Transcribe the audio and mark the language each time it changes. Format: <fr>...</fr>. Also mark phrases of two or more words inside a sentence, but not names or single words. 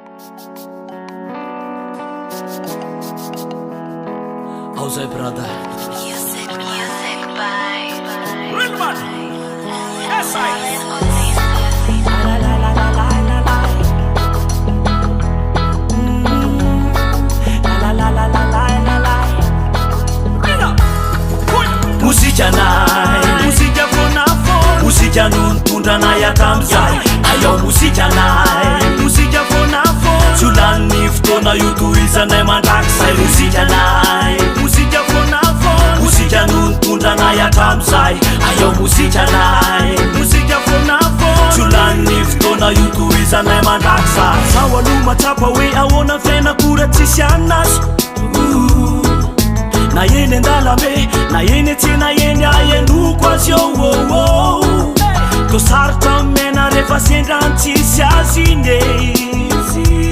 <en>How's it, brother? Music by Real man. Yes, I. La la la la la la la. La la la la la la la.</en> <mg>Musikanay, Musika fona fona. musika nontondrana yatamizay. Ayo musikanay, Musika fona fona. tsolany fotoana iotohizanay mandrakizay. Musikanay, Musika fona fona. musika nontondrana yatamizay. Ayo musikanay, Musika fona fona. tsolany fotoana iotohizanay mandrakizay. Zaho aloha matsapa hoe ahoana fiainakora tsisy anazy. Na eny andalame, na eny atsena eny aenoko azy eo. Ko sarotra mena rehefa sendrany tsisy azy iny e.</mg>